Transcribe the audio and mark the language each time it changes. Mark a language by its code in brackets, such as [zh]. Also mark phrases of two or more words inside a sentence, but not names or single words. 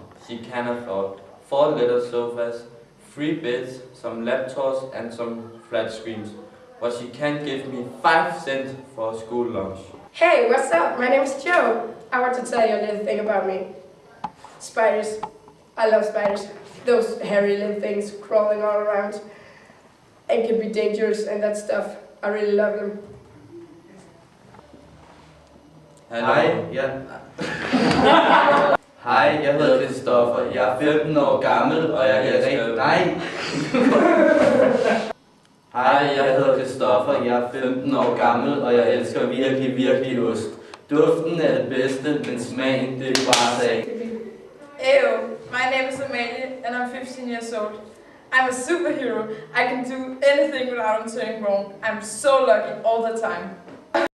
[en] She can afford 4 leather sofas, 3 beds, some laptops and some flat screens, but she can't give me 5 cents for school lunch. Hey, what's up? My name is Joe. I want to tell you a little thing about me. Spiders. I love spiders. Those hairy little things crawling all around and can be dangerous and that stuff. I really love them. [da] Hej, Hej, jeg hedder Christoffer. Jeg er 15 år gammel, og jeg kan rigtig... Nej! Hej, jeg hedder Christoffer. Jeg er 15 år gammel, og jeg elsker virkelig ost. Duften er det bedste, men smagen, det er bare sag. [en] Ew, my name is Amalie and I'm 15 years old. I'm a superhero. I can do anything without turning wrong. I'm so lucky all the time.